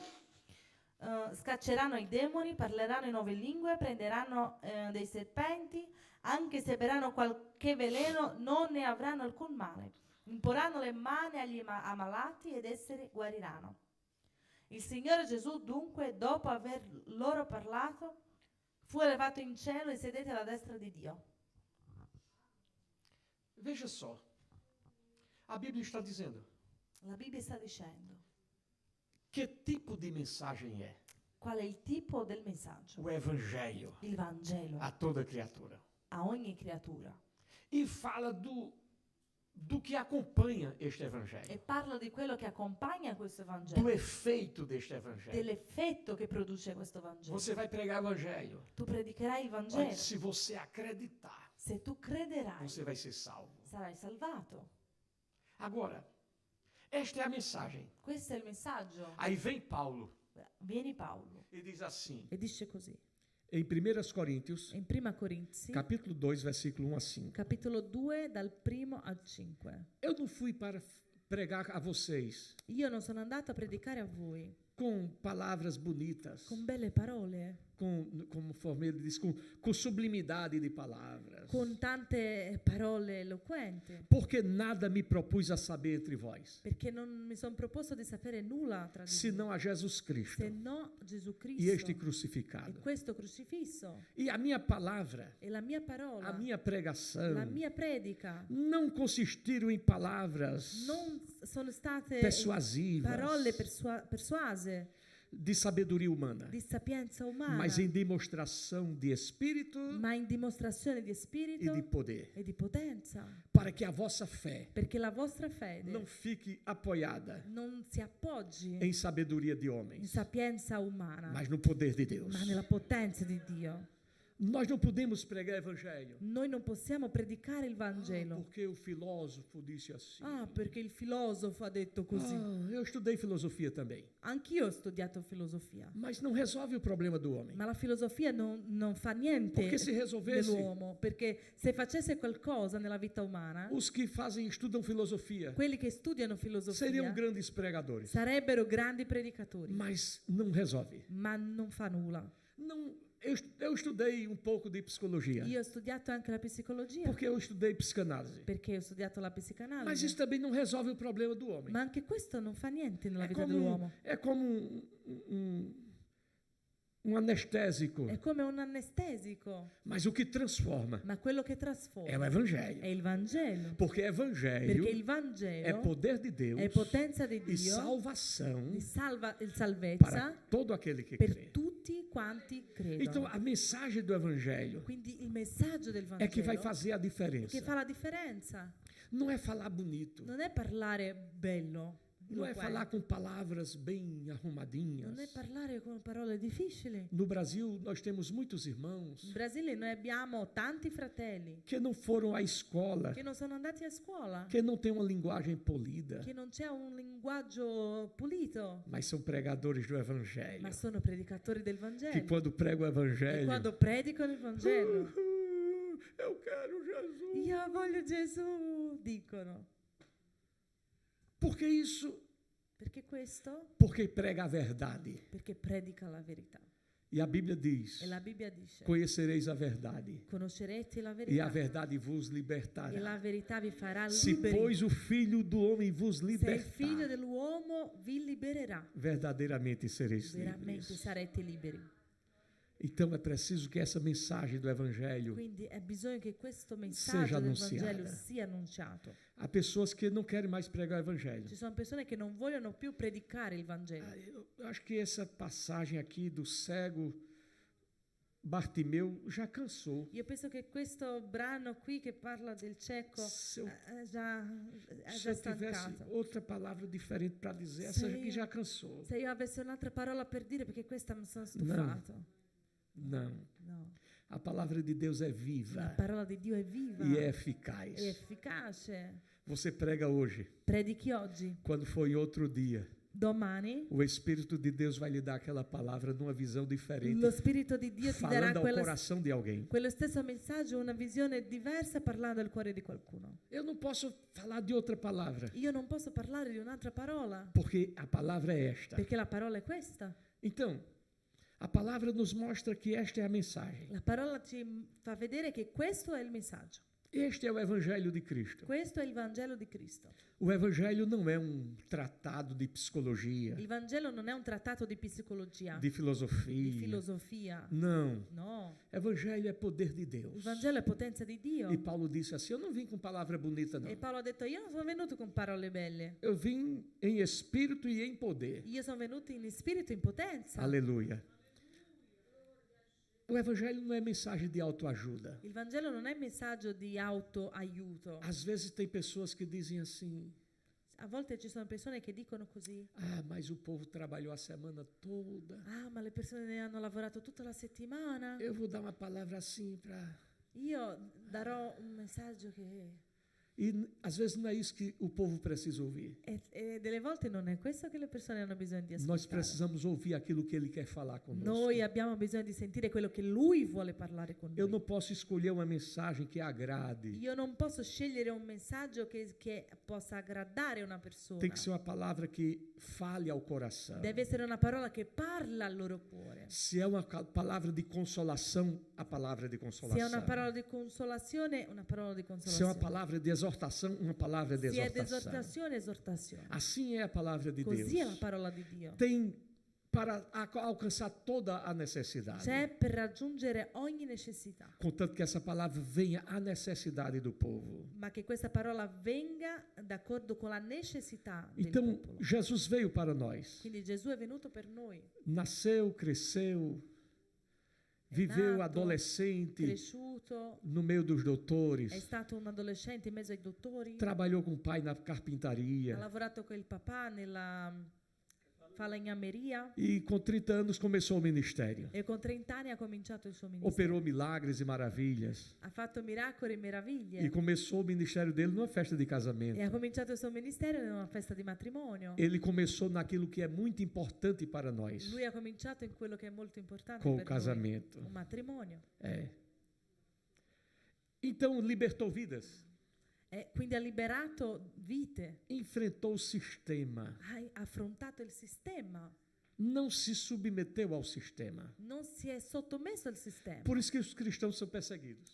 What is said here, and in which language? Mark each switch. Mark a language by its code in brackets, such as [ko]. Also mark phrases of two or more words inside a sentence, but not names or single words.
[it] Scacceranno i demoni, parleranno in nuove lingue, prenderanno dei serpenti, anche se beranno qualche veleno non ne avranno alcun male. Imporranno le mani agli ammalati ed essi guariranno. Il Signore Gesù dunque, dopo aver loro parlato, fu elevato in cielo e sedette alla destra di Dio. [pt] Veja só, a Bíblia está dizendo [it] La Bibbia sta dicendo [pt] que tipo de mensagem é [it] qual è il tipo del messaggio, [pt] o Evangelho [it] il Vangelo, [pt] a toda criatura. [it] a ogni creatura. [pt] E fala do que acompanha este E Evangelho, [it] parla di quello che accompagna questo [pt] do [it] Vangelo, [pt] efeito deste Evangelho. [it] dell'effetto che produce questo Vangelo. [pt] Você vai pregar o Evangelho, [it] Tu predicherai il [pt] mas [it] Vangelo. [pt] se você acreditar, [it] Se tu crederai, [pt] você vai ser salvo. [it] sarai salvato. [pt] Agora, esta é a mensagem. [it] Questo è il messaggio. [pt] Aí vem Paulo [it] Vieni Paolo [pt] e diz assim, [it] e dice così. [pt] Em 1 Coríntios, [it] In Prima Corinzi, [pt] capítulo 2, versículo 1 a 5. [it] capitolo 2, dal 1 al 5. [pt] Eu não fui para pregar a vocês [it] Io non sono andato a predicare a voi [pt] com palavras bonitas, [it] con belle parole, [pt] como Formeiro diz, com sublimidade de palavras. [it] con tante parole eloquenti, [pt] Porque nada me propus a saber entre vós, [it] perché non mi sono proposto di sapere nulla tra di voi, [pt] senão a Jesus Cristo [it] se no Gesù [pt] e este [it] Cristo e [pt] crucificado. [it] questo crocifisso. [pt] E a minha palavra, [it] E la mia parola, [pt] a minha pregação, [it] la mia predica [pt] não consistiram em palavras [it] non sono state [pt] persuasivas, [it] parole persuase [pt] de sabedoria humana, [it] di sapienza umana, [pt] mas em demonstração de Espírito [it] ma in dimostrazione di [pt] e [it] spirito [pt] de poder, [it] e di potenza, [pt] para que a vossa fé [it] perché la vostra fede [pt] não fique apoiada [it] non si appoggi [pt] em sabedoria de [it] in [pt] homens, [it] sapienza umana, [pt] mas no poder de Deus. [it] ma nella potenza di Dio. [pt] Nós não podemos pregar evangelho [it] Noi non possiamo predicare il Vangelo. [pt] porque o filósofo disse assim. [it] Perché il filosofo ha detto così. [pt] Eu estudei filosofia também, [it] Anch'io ho studiato filosofia, [pt] mas não resolve o problema do homem. [it] ma la filosofia non fa niente [pt] Porque se resolvesse, [it] dell'uomo, perché se facesse qualcosa nella vita umana, [pt] os que estudam filosofia [it] quelli che studiano [pt] seriam [it] filosofia [pt] grandes pregadores, [it] sarebbero grandi predicatori, [pt] mas não resolve. [it] ma non fa nulla. [pt] Não, eu estudei um pouco de psicologia, [it] Io ho studiato anche la psicologia, [pt] porque eu estudei psicanálise. [it] perché ho studiato la [pt] Mas [it] psicanalisi, [pt] isso também não resolve o problema do homem. [it] ma anche questo non fa niente nella [pt] É [it] vita [pt] como, [it] dell'uomo. [pt] é como um anestésico, [it] È come un anestesico, [pt] mas o que transforma [it] ma quello che [pt] é o [it] trasforma [pt] evangelho. [it] è il Vangelo, [pt] Porque [it] perché [pt] evangelho [it] il [pt] é [it] Vangelo [pt] poder de Deus [it] è potenza di [pt] e [it] Dio, [pt] salvação [it] di [pt] para [it] salvezza [pt] todo aquele que [it] per [pt] crê. [it] tutti quanti [pt] Então, [it] credono. [pt] a mensagem do evangelho [it] Quindi il messaggio del [pt] é que vai [it] Vangelo [pt] fazer a [it] che [pt] diferença. [it] fa la differenza. [pt] Não é falar bonito, [it] Non è parlare bello, [pt] não é [it] eloquente. [pt] falar com palavras bem arrumadinhas. [it] Non è parlare con parole difficili. [pt] No Brasil, nós temos muitos [it] In [pt] irmãos [it] Brasile noi abbiamo tanti fratelli [pt] que não foram à escola, [it] che non sono andati a scuola, [pt] que não têm uma linguagem polida, [it] che non c'è un linguaggio pulito, [pt] mas são pregadores do evangelho. [it] ma sono predicatori del [pt] Que [it] Vangelo. [pt] quando pregam o [it] E [pt] evangelho, [it] quando predicano il Vangelo, [pt] eu quero Jesus. [it] io voglio Gesù, dicono. [pt] Porque isso, [it] Perché questo? [pt] porque prega a verdade. [it] Perché predica la verità. [pt] E a Bíblia diz: [it] E la Bibbia dice: [pt] conhecereis a verdade, [it] conoscerete la [pt] e a [it] verità, [pt] verdade vos [it] e la [pt] libertará. [it] verità vi farà [pt] Se, [it] liberi. [pt] pois, o Filho do Homem vos [it] Se il figlio [pt] libertar, [it] dell'uomo vi libererà, [pt] verdadeiramente sereis [it] veramente [pt] livres. [it] sarete liberi. [pt] Então é preciso que essa mensagem do Evangelho. [it] Quindi è bisogno che questo [pt] Seja [it] messaggio del annunciata. Vangelo sia annunciato. [pt] Há pessoas que não querem mais pregar o Evangelho. [it] Ci sono persone che non vogliono più predicare il Vangelo. [pt] Eu acho que essa passagem aqui do cego Bartimeu já cansou. [it] Io penso che questo brano qui che parla del cieco [pt] Se eu, [it] è già [pt] se eu tivesse [it] stancato. [pt] outra palavra diferente para dizer, essa aqui já cansou. [it] Se io avessi un'altra parola per dire, perché questa mi sono stufato. [pt] Não. [it] No. [pt] A palavra de Deus é [it] La [pt] viva [it] parola di Dio è viva, [pt] e é eficaz. [it] è efficace. [pt] Você prega hoje, [it] Predichi oggi, [pt] quando foi outro dia. [it] Domani [pt] o Espírito de Deus vai lhe dar aquela palavra numa visão diferente, [it] lo Spirito di Dio ti darà [pt] falando ao coração de alguém. [it] quello stesso messaggio, una visione diversa parlando al cuore di qualcuno. [pt] Eu não posso falar de outra palavra, [it] Io non posso parlare di un'altra parola, [pt] porque a palavra é esta. [it] perché la parola è questa. [pt] Então, a palavra nos mostra que esta é a mensagem. [it] La parola ci fa vedere che questo è il messaggio. [pt] Este é o Evangelho de Cristo. [it] Questo è il Vangelo di Cristo. [pt] O Evangelho não é um tratado de psicologia, [it] Il Vangelo non è un trattato di psicologia, [pt] de [it] di [pt] filosofia. [it] filosofia. [pt] Não. [it] No, [pt] Evangelho é poder de [it] il [pt] Deus. [it] Vangelo è potenza di Dio. [pt] E Paulo disse assim: eu não vim com palavra bonita, não. [it] E Paolo ha detto, io non sono venuto con parole belle, [pt] Eu vim em espírito e em poder. [it] io sono venuto in spirito e in potenza. [pt] Aleluia. O Evangelho não é mensagem de autoajuda. [it] Il Vangelo non è messaggio di autoaiuto. [pt] Às vezes tem pessoas que dizem assim: [it] A volte ci sono persone che dicono così, [pt] ah, mas o povo trabalhou a semana toda. [it] ah, ma le persone hanno lavorato tutta la settimana, [pt] Eu vou dar uma palavra assim para... [it] io darò un messaggio che... [pt] E às vezes não é isso que o povo precisa ouvir. [it] E delle volte non è questo che le persone hanno bisogno di [pt] Nós [it] ascoltare. [pt] precisamos ouvir aquilo que ele quer falar conosco. [it] Noi abbiamo bisogno di sentire quello che Lui vuole parlare con [pt] Eu [it] noi. [pt] não posso escolher uma mensagem que agrade. [it] Io non posso scegliere un messaggio che possa aggradare una persona. [pt] Tem que ser uma palavra que fale ao coração. [it] Deve essere una parola che parla al loro cuore. [pt] Se é uma palavra de consolação, a palavra de [it] Se è [pt] consolação. [it] una parola di consolazione, una parola di [pt] Se é uma [it] consolazione. [pt] palavra de exortação, uma palavra de [it] Se è di [pt] exortação. [it] esortazione, esortazione. [pt] Assim é a palavra de [it] Così è la [pt] Deus. [it] parola di Dio. [pt] Tem para alcançar toda a necessidade. [it] C'è per raggiungere ogni necessità, [pt] Contanto que essa palavra venha à necessidade do povo. [it] ma che questa parola venga d'accordo con la necessità del [pt] Então, [it] popolo. [pt] Jesus veio para nós. [it] Quindi Gesù è venuto per noi, [pt] Nasceu, cresceu, viveu [it] nato, [pt] adolescente [it] cresciuto, [pt] no meio dos doutores, [it] è stato un adolescente in mezzo ai dottori, [pt] trabalhou com o pai na [it] ha [pt] carpintaria [it] lavorato con il papà nella falegnameria [pt] e com 30 anos começou o ministério. [it] e con 30 anni ha cominciato il suo ministero. [pt] Operou milagres e maravilhas [it] Ha fatto miracoli e meraviglie [pt] e começou o ministério dele numa festa de [it] e [pt] casamento. [it] ha cominciato il suo ministero in una festa di matrimonio. [pt] Ele começou naquilo que é muito importante para nós, [it] Lui ha cominciato in quello che è molto importante [pt] com o [it] per [pt] casamento. [it] noi, un matrimonio. [pt] É. Então libertou vidas, [it] E quindi ha liberato vite, [pt] enfrentou o sistema, [it] ha affrontato il sistema, [pt] não se submeteu ao sistema. [it] non si è sottomesso al sistema. [pt] Por isso que os cristãos são perseguidos.